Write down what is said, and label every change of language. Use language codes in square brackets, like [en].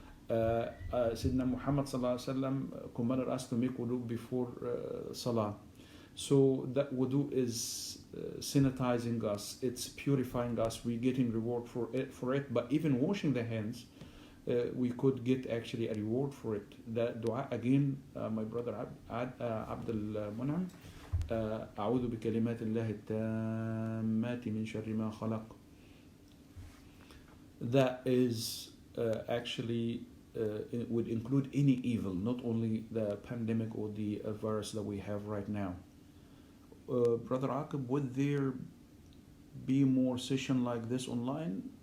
[en] Sayyidina Muhammad commanded us to make wudu before salah. So that wudu is sanitizing us, it's purifying us, we're getting reward for it. But even washing the hands, we could get actually a reward for it. The dua again, my brother Abdul Mun'am, [ar] أعوذ بكلمات الله التامات من شر ما خلق. [en] That is actually it would include any evil, not only the pandemic or the virus that we have right now. Brother Aqib, would there be more session like this online?